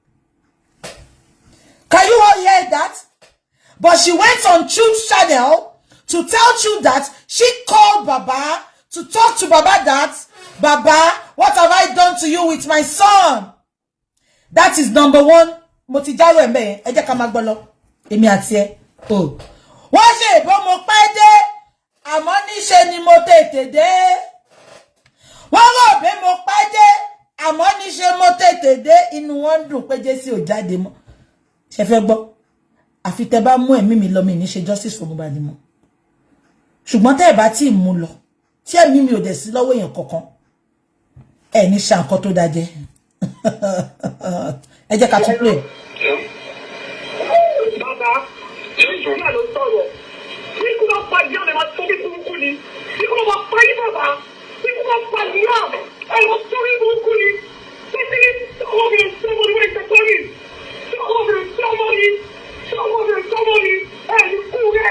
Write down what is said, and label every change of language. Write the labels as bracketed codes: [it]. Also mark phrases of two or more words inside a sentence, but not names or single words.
[en] Can you all hear that? But she went on Truth channel to tell Truth that she called Baba to talk to Baba that, Baba, what have I done to you with my son? That is number one. Motijaro embe, eje kamagbolo. Emi ati e. Oh. [yo] Wọ́n ṣe ìbọn mo pẹ́ dé, àmọ́ níṣe ni mo tètè dé. Wọ́n rò pé mo pẹ́ dé, àmọ́ níṣe mo tètè dé. Inú wọn dùn pé Jésù ò jáde mọ́. Ṣé fẹ́ gbọ́? Àfi tẹ́ bá mú ẹ̀mí mi lọ mi ní ṣe [en] justice for Mohbad [yo] mọ́. Ṣùgbọ́n tẹ́ bá tí mú lọ, tí ẹ̀mí mi ò dẹ̀ sí lọ́wọ́ èèyàn kankan. Ẹ ní ṣe nǹkan tó dájẹ́. Ẹ jẹ́ ká tún play. [en] Baba, you don't sorrow. We could have fight down and I told you Bukky. We could have fight Baba. We could have fight down and I told you Bukky. Somebody, and you cool that.